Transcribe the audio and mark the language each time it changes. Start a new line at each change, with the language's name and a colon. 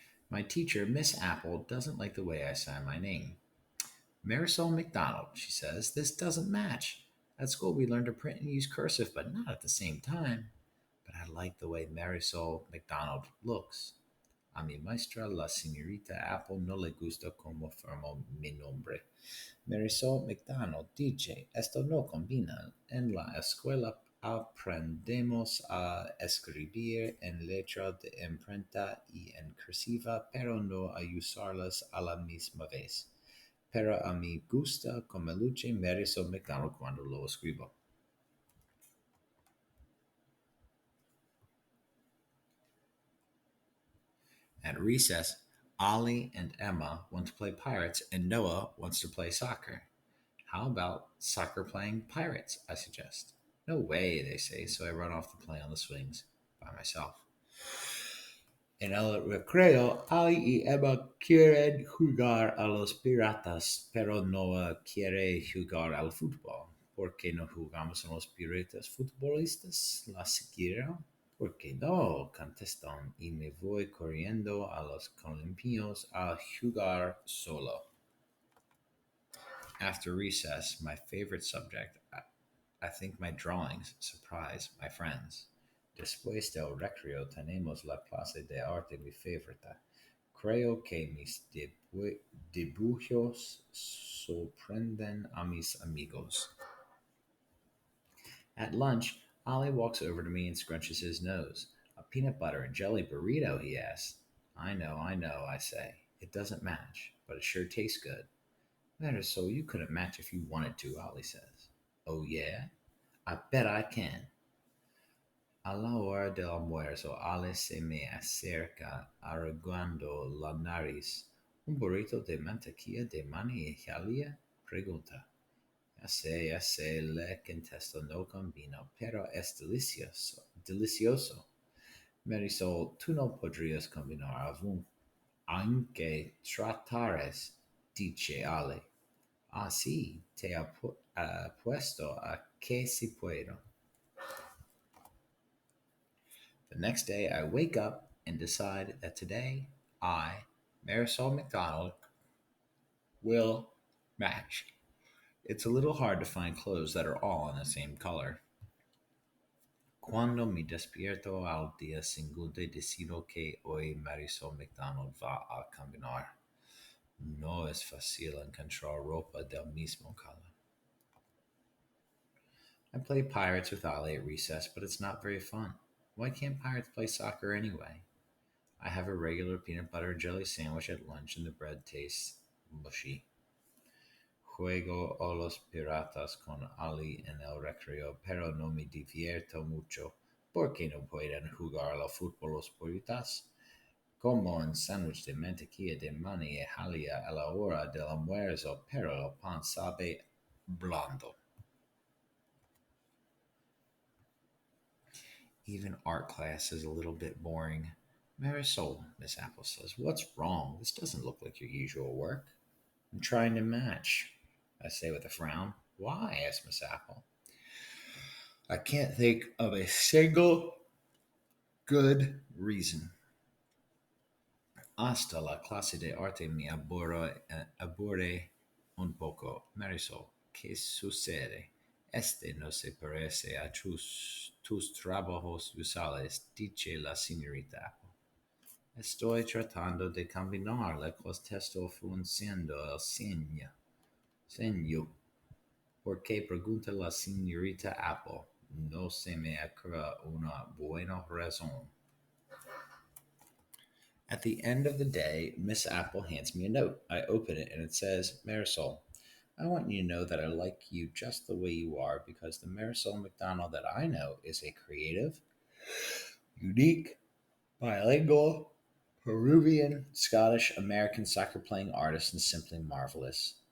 English: My teacher, Miss Apple, doesn't like the way I sign my name. Marisol McDonald, she says, this doesn't match. At school, we learned to print and use cursive, but not at the same time. But I like the way Marisol McDonald looks.
Spanish: A mi maestra, la señorita Apple, no le gusta como firmo mi nombre. Marisol McDonald dice, esto no combina. En la escuela aprendemos a escribir en letra de imprenta y en cursiva, pero no a usarlas a la misma vez. Pero a mi gusta como luce Marisol McDonald cuando lo escribo.
English: At recess, Ollie and Emma want to play pirates, and Noah wants to play soccer. How about soccer playing pirates? I suggest. No way, they say, so I run off to play on the swings by myself.
Spanish: En el recreo, Ali y Emma quieren jugar a los piratas, pero Noah quiere jugar al fútbol. ¿Por qué no jugamos a los piratas futbolistas? La siguieron. ¿Por qué no? Contestan y me voy corriendo a los columpios a jugar solo.
English: After recess, my favorite subject, I think my drawings surprise my friends.
Spanish: Después del recreo tenemos la clase de arte mi favorita. Creo que mis dibujos sorprenden a mis amigos.
English: At lunch, Ollie walks over to me and scrunches his nose. A peanut butter and jelly burrito, he asks. I know, I say. It doesn't match, but it sure tastes good. That is so you couldn't match if you wanted to, Ollie says. Oh, yeah? I bet I can.
Spanish: A la hora del almuerzo, Ale se me acerca arrugando la nariz. ¿Un burrito de mantequilla de maní y jalea? Pregunta. Ya sé, le contesto, no combino, pero es delicioso, delicioso. Marisol, tú no podrías combinar aún, aunque tratares, dice Ale. Ah, sí, te apuesto a que si puedo.
English: The next day, I wake up and decide that today I, Marisol McDonald, will match. It's a little hard to find clothes that are all in the same color.
Spanish: Cuando me despierto al día siguiente, decido que hoy Marisol McDonald va a combinar. No es fácil encontrar ropa del mismo color.
English: I play pirates with Ali at recess, but it's not very fun. Why can't pirates play soccer anyway? I have a regular peanut butter and jelly sandwich at lunch, and the bread tastes mushy.
Spanish: Juego a los piratas con Ali en el recreo, pero no me divierto mucho. ¿Por qué no pueden jugar al fútbol los piratas? Como un sándwich de mantequilla de maní y jalea a la hora del almuerzo, pero el pan sabe blando.
English: Even art class is a little bit boring. Marisol, Miss Apple says, what's wrong? This doesn't look like your usual work. I'm trying to match, I say with a frown. Why? Asks Miss Apple. I can't think of a single good reason.
Spanish: Hasta la clase de arte me aburre un poco. Marisol, ¿qué sucede? Este no se parece a tus trabajos usuales, dice la señorita Apple. Estoy tratando de combinar la contesto frunciendo el ceño. ¿Por qué pregunta la señorita Apple? No se me ocurre una buena razón.
English: At the end of the day, Miss Apple hands me a note. I open it and it says, Marisol, I want you to know that I like you just the way you are because the Marisol McDonald that I know is a creative, unique, bilingual, Peruvian, Scottish, American soccer playing artist and simply marvelous.